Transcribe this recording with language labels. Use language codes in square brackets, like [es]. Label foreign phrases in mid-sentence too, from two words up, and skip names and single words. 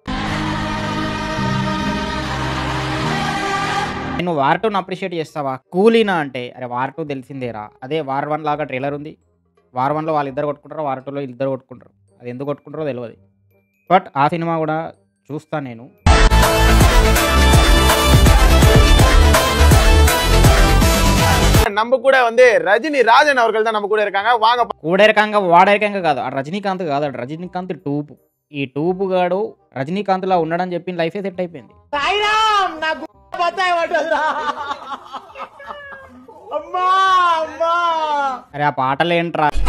[te] నేను వార్ 2ను అప్రిషియేట్ చేస్తావా? కూలీనా అంటే అరే వార్ 2 తెలిసిందేరా. అదే వార్ 1 లాగా ట్రైలర్ ఉంది. వార్ 1లో వాళ్ళిద్దరు కొట్టుకుంటారు, వార్ 2లో ఇద్దరు కొట్టుకుంటారు. అది ఎందుకు కొట్టుకుంటారో తెలియదు. బట్ ఆ సినిమా కూడా చూస్తాను నేను. [ta] நம்ம கூட வந்து ரஜினி ராஜன் அவர்கள் தான் நம்ம கூட இருக்காங்க. வாங்க. [te] కూడేరకంగా వాడేరకంగా కాదు, ఆ రజనీకాంత్ కాదు, ఆ రజనీకాంత్ టూపు. ఈ టూపు గాడు రజనీకాంత్ లా ఉండడం చెప్పి లైఫే సెట్ అయిపోయింది. అరే ఆ పాటలు ఏంట్రా?